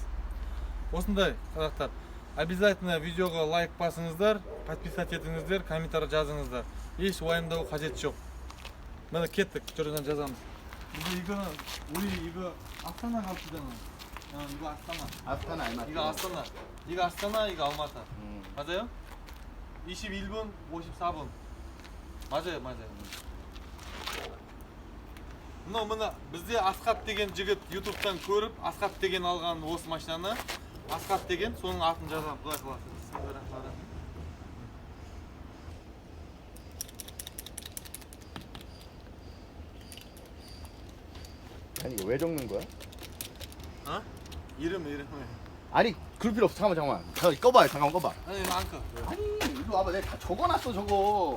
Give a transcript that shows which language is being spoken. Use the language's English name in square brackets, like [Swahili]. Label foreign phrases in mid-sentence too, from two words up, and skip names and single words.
[Kazakh] Осындай қазақтар. Обязательно видеоға лайк басыңыздар, подписать етіңіздер, комментарий жазыңыздар. Еш уайымдау қажет жоқ. Міне кеттік, жүрден жазамыз. [Korean] 이거 Астана қалыптыдан. 이거 Астана. Астана, Алматы. 이거 Астана. 이거 Астана, 이거 Алматы. 맞아요? 21번, 54번. 맞아요. [Kazakh] мына бізде Асқат деген жігіт ютубтан көріп, Асқат деген алған осы машинаны. Асқат деген, соның атын жазамын, Құдай қаласа. [Korean] 아니 이거 왜 적는 거야? 어? 이름이. 아니 그럴 필요 없어. 잠깐만. 꺼봐요. 잠깐만 꺼봐. 아니 안 꺼. 아니 이리 와봐. 내가 다 적어놨어 저거.